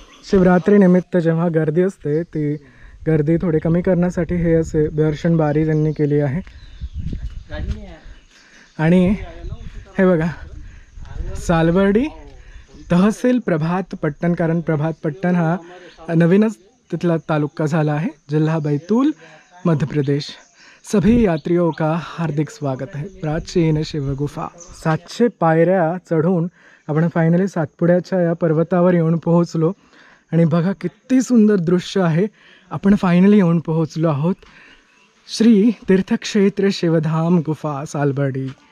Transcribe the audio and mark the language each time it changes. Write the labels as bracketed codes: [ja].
[mr] शिवरात्रीनिमित्त जेव्हा गर्दी असते ती गर्दी थोडी कमी करण्यासाठी हे असे दर्शन बारी त्यांनी केली आहे. आणि हे बघा, सालबर्डी तहसील प्रभात पट्टण, कारण प्रभात पट्टण हा नवीनच तिथला तालुका झाला आहे. जिल्हा बैतूल, मध्य प्रदेश. [hi] सभी यात्रियों का हार्दिक स्वागत है. [mr] प्राचीन शिवगुफा. 700 पायऱ्या चढून आपण फायनली सातपुड्याच्या या पर्वतावर येऊन पोहोचलो. आणि बघा किती सुंदर दृश्य आहे. आपण फायनली येऊन पोहोचलो आहोत श्री तीर्थक्षेत्र शिवधाम गुफा सालबर्डी.